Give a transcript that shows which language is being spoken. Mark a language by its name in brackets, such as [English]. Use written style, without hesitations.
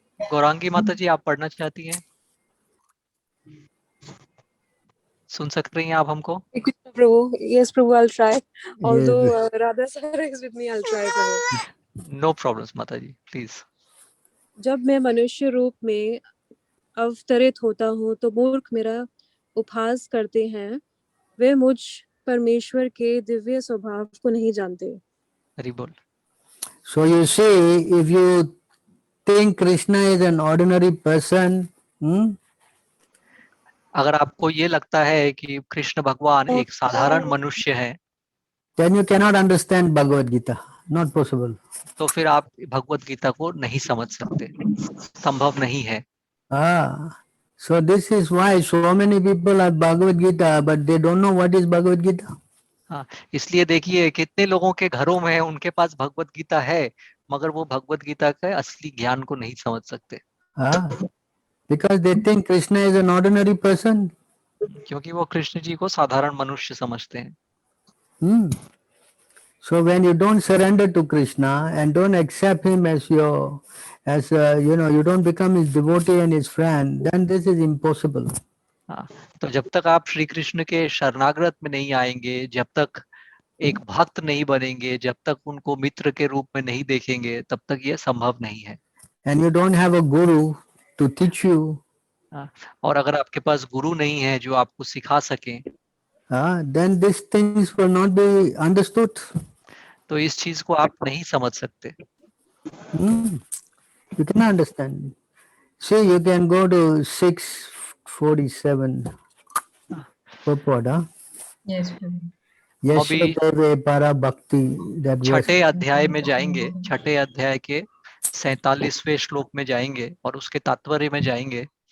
[Hindi] गौरांगी माता जी, आप पढ़ना चाहती हैं? सुन सकते हैं आप हमको? [English] Prabhu, yes, Prabhu, I'll try. Although Yes. Radha Sir is with me, I'll try, Prabhu. No problems माता जी, please. [Hindi] जब मैं मनुष्य रूप में अवतरित होता हूँ तो मूर्ख मेरा उपहास करते हैं, वे मुझ परमेश्वर के दिव्य स्वभाव को नहीं जानते। हरि बोल। [English] So you see, if you think Krishna is an ordinary person, [Hindi] अगर आपको ये लगता है कि कृष्ण भगवान एक साधारण मनुष्य है, [English] then you cannot understand Bhagavad Gita. Not possible. [Hindi] तो फिर आप भगवत गीता को नहीं समझ सकते, संभव नहीं है। [English] So this is why so many people are Bhagavad Gita, but they don't know what is Bhagavad Gita. [Hindi] हाँ, इसलिए देखिए कितने लोगों के घरों में उनके पास भगवत गीता है, मगर वो भगवत गीता के असली ज्ञान को नहीं समझ सकते। [English] Because they think Krishna is an ordinary person. [Hindi] क्योंकि वो कृष्ण जी को साधारण मनुष्य समझते हैं। [English] So when you don't surrender to Krishna and don't accept him as you don't become his devotee and his friend, then this is impossible. [Hindi] हाँ, तो जब तक आप श्री कृष्ण के शरणागत में नहीं आएंगे, जब तक एक भक्त नहीं बनेंगे, जब तक उनको मित्र के रूप में नहीं देखेंगे, तब तक ये संभव नहीं है। [English] And you don't have a guru to teach you. [Hindi] और अगर आपके पास गुरु नहीं है जो आपको सिखा सके, [English] then these things will not be understood. [Hindi] तो इस चीज को आप नहीं समझ सकते। [English] You cannot understand. See, you can go to 647 purport. Yes. [Sanskrit] Yashadeve para bhakti. [Hindi] छठे अध्याय में जाएंगे, छठे अध्याय के 47वें श्लोक में जाएंगे और उसके तात्पर्य में जाएंगे।